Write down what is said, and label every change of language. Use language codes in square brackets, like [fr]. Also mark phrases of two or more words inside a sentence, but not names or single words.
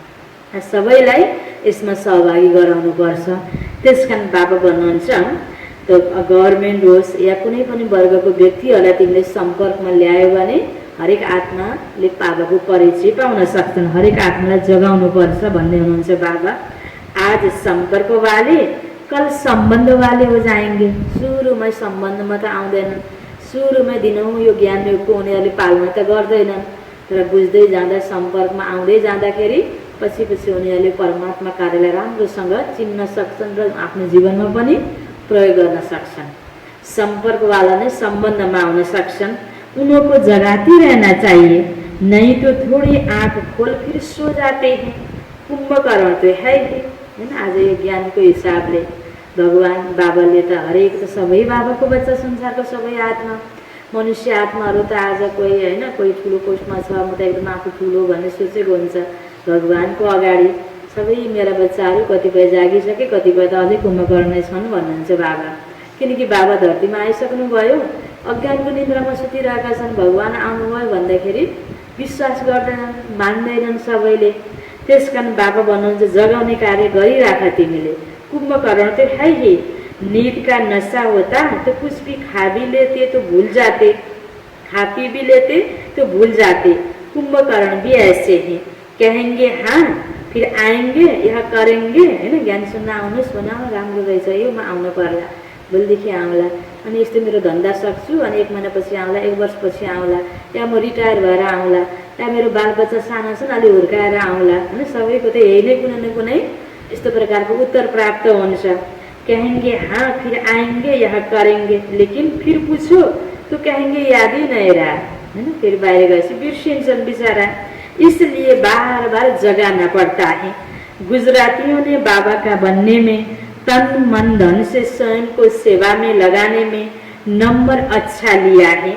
[ne] सबैलाई यसमा सहभागी गराउनुपर्छ। त्यसकारण बाबा भन्नुहुन्छ त्यो गभर्नमेन्ट होस् या कुनै पनि वर्गको व्यक्तिहरूलाई तिमीले सम्पर्कमा ल्यायो भने हरेक आत्माले बाबाको परिचय पाउन सक्छन्, हरेक आत्मालाई जगाउनुपर्छ भन्ने हुनुहुन्छ बाबा। [hi] आज सम्पर्क वाले कल सम्बन्ध वाले हो जाएंगे। [ne] सुरुमै सम्बन्धमा त आउँदैनन्, सुरुमै दिनौँ यो ज्ञान योगको उनीहरूले पालना त गर्दैनन्, तर बुझ्दै जाँदा सम्पर्कमा आउँदै जाँदाखेरि पछि पछि उनीहरूले परमात्मा कार्यलाई राम्रोसँग चिन्न सक्छन् र आफ्नो जीवनमा पनि प्रयोग गर्न सक्छन्। संपर्कवाला नै सम्बन्धमा आउन सक्छन्। [hi] उनको जगाती रहना चाहिए, नहीं तो थोड़ी आँख खोल फिर सो जाते हैं। कुंभकर्ण तो है ही हैन। [ne] आज यो ज्ञानको हिसाबले भगवान बाबाले त हरेक त सबै बाबाको बच्चा, संसारको सबै आत्मा मनुष्य आत्माहरू त आज कोही हैन कोही ठुलो पोस्टमा छ, म त एकदम आफू ठुलो भन्ने सोचेको हुन्छ। भगवानको अगाडि सबै मेरा बच्चाहरू कतिपय जागिसके, कतिपय त अझै कुम्भकर्ण छन् भन्नुहुन्छ बाबा। किनकि बाबा धरतीमा आइसक्नु भयो, अज्ञानको निन्द्रामा सुतिरहेका छन्। भगवान आउनुभयो भन्दाखेरि विश्वास गर्दैनन्, मान्दैनन् सबैले। त्यसकारण बाबा भन्नुहुन्छ जगाउने कार्य गरिराख तिमीले। [hi] कुम्भकर्ण तो है ही, नींद का नशा होता तो कुछ भी खा भी लेते तो भूल जाते, खा पी भी लेते तो भूल जाते। कुंभकर्ण भी ऐसे हैं, कहेंगे हाँ फिर आएंगे यह करेंगे। [ne] हैन ज्ञान सुन्न आउनुहोस् भने राम्रो रहेछ, यो म आउनु पर्ला, भोलिदेखि आउँला, अनि यस्तो मेरो धन्दा सक्छु अनि 1 महिनापछि आउँला, 1 वर्षपछि आउँला, या म रिटायर भएर आउँला, या मेरो बालबच्चा सानो छन् अलि हुर्काएर आउँला, होइन। सबैको त यही नै कुनै न कुनै यस्तो प्रकारको उत्तर प्राप्त हुन्छ। [hi] कहेंगे हाँ फिर आएंगे यहाँ करेंगे, लेकिन फिर पूछो तो कहेंगे याद ही नहीं रहा, है ना। फिर बाहर गए बिर्सिन्छन् बेचारा, इसलिए बार बार जगाना पड़ता है। गुजरातियों ने बाबा का बनने में, तन मन धन से स्वयं को सेवा में लगाने में नंबर अच्छा लिया है।